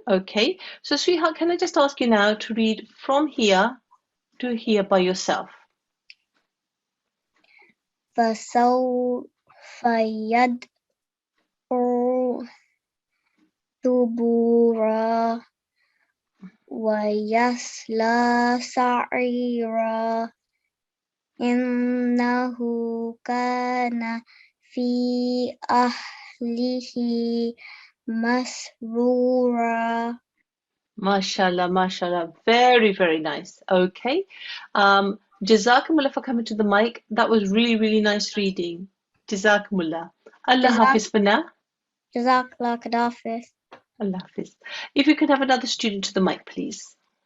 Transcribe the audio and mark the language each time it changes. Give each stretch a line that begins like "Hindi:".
English: Okay, so sweetheart, can I just ask you now to read from here to here by yourself?
Arabic: فسوف يدعو ثبورا ويصلى سعيرا إنه كان في أهله مسرورا
English: MashaAllah, MashaAllah, very, very nice. Okay, Jazakumullah for coming to the mic. That was really, really nice reading. Jazakumullah. Allah Hafiz for now.
Arabic: جزاك الله خير.
English: Allah Hafiz. If you could have another student to the mic, please.